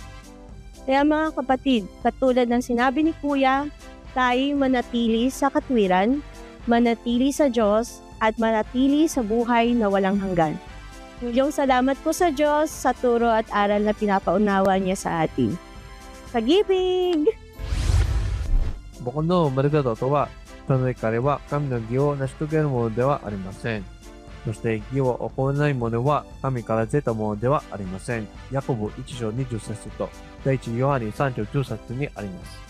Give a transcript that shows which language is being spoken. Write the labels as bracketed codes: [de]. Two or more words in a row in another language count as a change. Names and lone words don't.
[tl] Kaya mga kapatid, katulad ng sinabi ni Kuya, tayo manatili sa katwiran, manatili sa Diyos, at manatili sa buhay na walang hanggan. Mulyong salamat po sa Diyos sa turo at aral na pinapaunawa niya sa atin. Pag-ibig! [ja] 僕の生まれたとは、人の怒りは神の義を成し遂げるものではありません。そして義を行わない者は神から出たものではありません。ヤコブ1章20節と第一ヨハネ3章10節にあります。